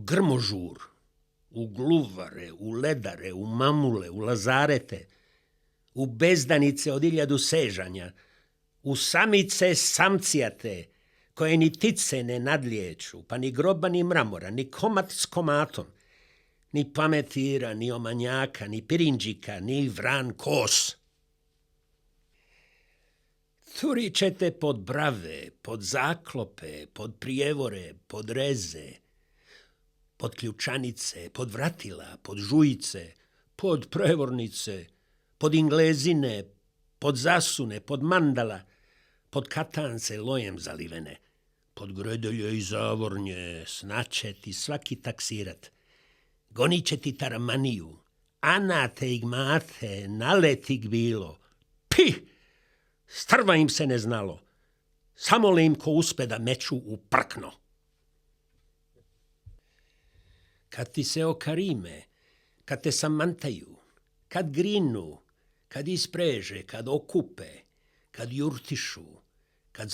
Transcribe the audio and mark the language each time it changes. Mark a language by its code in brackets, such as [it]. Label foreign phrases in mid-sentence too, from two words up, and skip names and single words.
[sr] grmožur, u gluvare, u ledare, u mamule, u lazarete, u bezdanice od 1000 sežanja, u samice samcijate, koje ni tice ne nadliječu, pa ni groba ni mramora, ni komat s komatom, ni pametira, ni omanjaka, ni pirinđika, ni vran kos. Turi ćete pod brave, pod zaklope, pod prijevore, pod reze, pod ključanice, pod vratila, pod žujice, pod prevornice, pod inglezine, pod zasune, pod mandala, pod katance lojem zalivene, pod gredelje i zavornje, snaće ti svaki taksirat, gonit će ti taramaniju, anate ig mate, naletih bilo, pi! Strva im se ne znalo, samo li im ko uspe da meču u prkno. Kad ti se okarime, kad te samantaju, kad grinu, kad ispreže, kad okupe, kad jurtišu, kad